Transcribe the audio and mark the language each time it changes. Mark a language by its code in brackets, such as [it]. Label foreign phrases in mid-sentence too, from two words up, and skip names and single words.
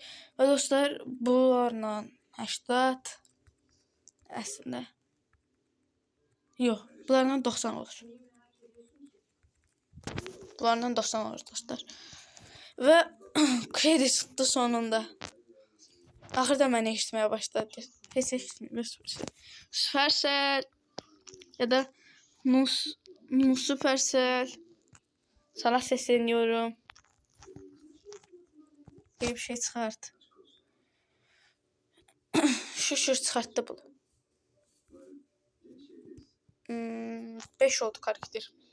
[az] Və dostlar bunlarla 80 əslində yox, bunlarla 90 olur. Bunlarla 90 olur dostlar. Və kredi çıxdı sonunda. Axırda məni eşitməyə başladı. Heç eşitmir. Supercell ya da Supercell. [tr] Sana sesleniyorum. Bir şey çıkart. Şükür çıkarttı bunu. 5 oldu karakter.